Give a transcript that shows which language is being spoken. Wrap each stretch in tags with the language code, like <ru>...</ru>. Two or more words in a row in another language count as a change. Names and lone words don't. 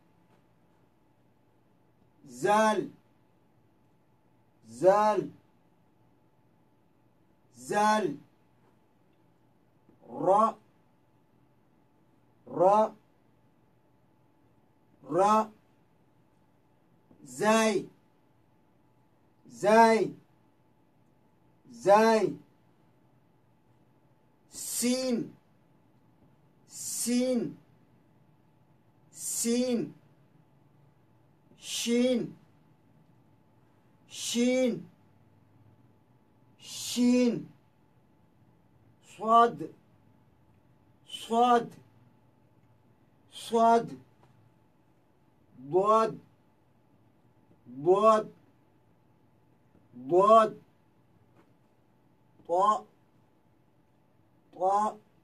<ar>زال زال زال را را را زاي زاي زاي سين سين سين شين شين شين صاد صاد صاد ضاد ضاد ضاد طاء طاء</ar>